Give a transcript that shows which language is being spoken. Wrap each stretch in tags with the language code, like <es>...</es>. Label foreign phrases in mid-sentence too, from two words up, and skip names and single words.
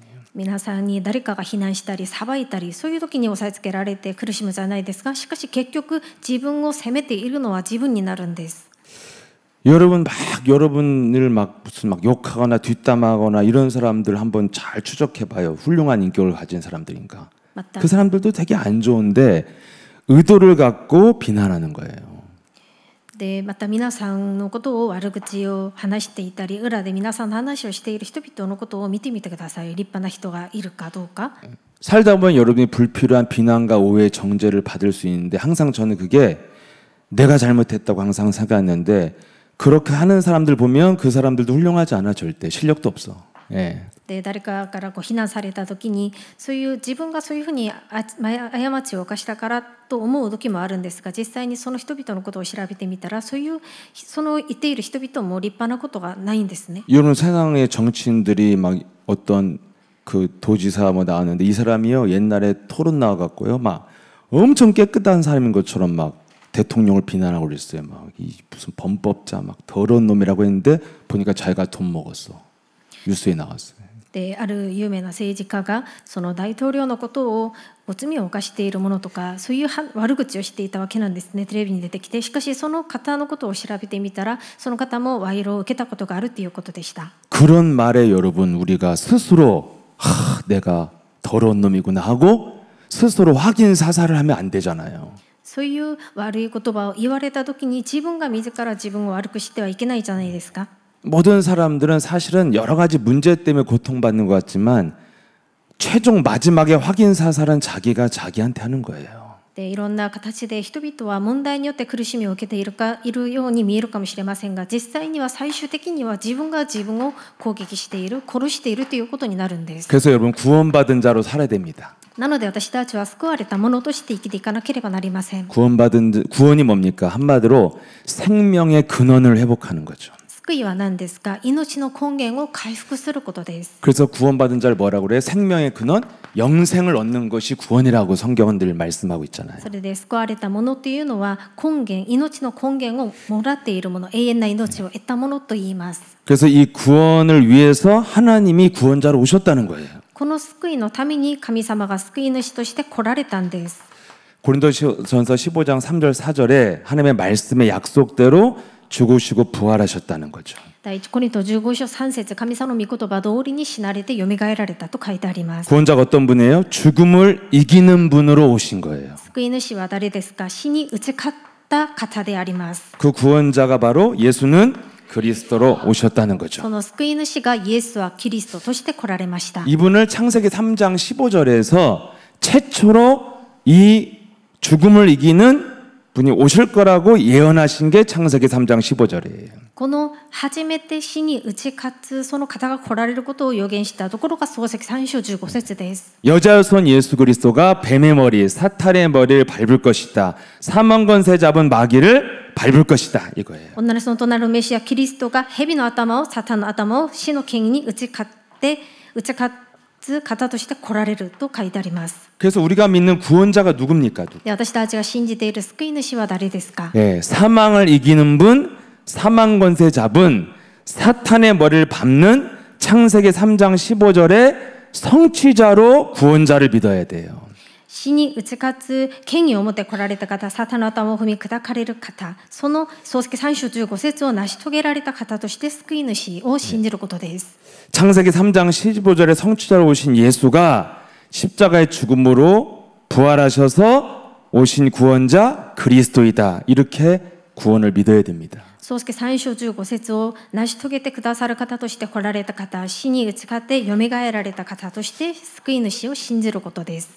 <ja>皆さんに誰かが非難したり裁いたりそういう時に押さえつけられて苦しむじゃないですか。しかし結局自分を責めているのは自分になるんです。</ja> <ko>여러분 막 여러분을 막 무슨 막 욕하거나 뒷담화하거나 이런 사람들 한번 잘 추적해봐요. 훌륭한 인격을 가진 사람들인가? 그 사람들도 되게 안 좋은데 의도를 갖고 비난하는 거예요.</ko> <ja>でまた皆さんのことを悪口を話していたり裏で皆さんの話をしている人々のことを見てみてください。立派な人がいるかどうか。</ja> <ko>살다 보면 여러분이 불필요한 비난과 오해, 정죄를 받을 수 있는데 항상 저는 그게 내가 잘못했다고 항상 생각했는데 그렇게 하는 사람들 보면 그 사람들도 훌륭하지 않아. 절대 실력도 없어. 예.</ko> <ja>で誰かから非難された時にそういう自分がそういうふうに過ちを犯したからと思う時もあるんですが、実際にその人々のことを調べてみたらその言っている人々も立派なことがないんですね。</ja> <ko>이런 세상의 정치인들이 막 어떤 그 도지사 뭐 나왔는데 이 사람이요 옛날에 토론 나와갖고요 막 엄청 깨끗한 사람인 것처럼 막 대통령을 비난하고 그랬어요. 막 무슨 범법자 막 더러운 놈이라고 했는데 보니까 자기가 돈 먹었어. 뉴스에 나왔어요.</ko> <ja>である有名な政治家がその大統領のことを罪を犯しているものとかそういう悪口をしていたわけなんですね。テレビに出てきて、しかしその方のことを調べてみたらその方も賄賂を受けたことがあるということでした。</ja> <ko>그런 말에 여러분 우리가 스스로 내가 더러운 놈이구나 하고 스스로 확인 사살을 하면 안 되잖아요.</ko> <ja>そういう悪い言葉を言われた時に自分が自ら自分を悪くしてはいけないじゃないですか。</ja> <ko>모든 사람들은 사실은 여러 가지 문제 때문에 고통받는 것 같지만 최종 마지막에 확인 사살은 자기가 자기한테 하는 거예요.</ko> <ja>でいろんな形で人々は問題によって苦しみを受けているように見えるかもしれませんが、実際には最終的には自分が自分を攻撃している、殺しているということになるんです。</ja> <ko>그래서 여러분 구원받은 자로 살아야 됩니다.</ko> <ja>なので私たちは救われたものとして生きていかなければなりません。</ja> <ko>구원이 뭡니까? 한마디로 생명의 근원을 회복하는 거죠.</ko> <ja>救いは何ですか？命の根源を回復することです。</ja> <ko>그래서 구원받은 자를 뭐라고 그래요? 생명의 근원, 영생을 얻는 것이 구원이라고 성경은 늘 말씀하고 있잖아요.</ko> <ja>それで救われたものというのは根源、命の根源をもらっているもの、永遠な命を得たものと言います。</ja> <ko>그래서 이 구원을 위해서 하나님이 구원자로 오셨다는 거예요.</ko> <ja>この救いのために神様が救い主として来られたんです。</ja> <ko>고린도전서 15장 3절 4절에 하나님의 말씀의 약속대로 죽으시고 부활하셨다는 거죠.</ko> <ja>第一コリント15章3節、神様の御言葉通りに死なれてよみがえられたと書いてあります。</ja> <ko>구원자가 어떤 분이에요? 죽음을 이기는 분으로 오신 거예요.</ko> <ja>救い主は誰ですか？死に打ち勝った方であります。</ja> <ko>그 구원자가 바로 예수는 그리스도로 오셨다는 거죠.</ko> <ja>その救い主がイエスはキリストとして来られました。</ja> <ko>이분을 창세기 3장 15절에서 최초로 이 죽음을 이기는 분이 오실 거라고 예언하신 게 창세기 3장 15절이에요.</ko> <ja>この初めて死に打ち勝つその方が来られることを予言したところが創世記3章15節です。</ja> <ko>여자의 손 예수 그리스도가 뱀의 머리, 사탄의 머리를 밟을 것이다. 사망 권세 잡은 마귀를 밟을 것이다. 이거예요.</ko> <ja>女の人となるメシアキリストが蛇の頭をサタンの頭を死の権威に打ち勝つ方として来られると書いてあります。</ja> <ko>그래서 우리가 믿는 구원자가 누굽니까?</ko> <ja>で私たちが信じている救い主は誰ですか？</ja> <ko>네, 사망을 이기는 분, 사망 권세 잡은 사탄의 머리를 밟는 창세기 3장 15절의 성취자로 구원자를 믿어야 돼요.</ko> <ja>死に打ち勝つ権威を持って来られた方、サタンの頭を踏み砕かれる方、その創世記3章15節を成し遂げられた方として救い主を信じることです。</ja> <ko>창세기 3장 15절에 성취자로 오신 예수가 십자가의 죽음으로 부활하셔서 오신 구원자 그리스도이다. 이렇게 구원을 믿어야 됩니다.</ko> <ja>創世記3章15節を成し遂げてくださる方として来られた方、死に打ち勝ってよみがえられた方として救い主を信じることです。</ja>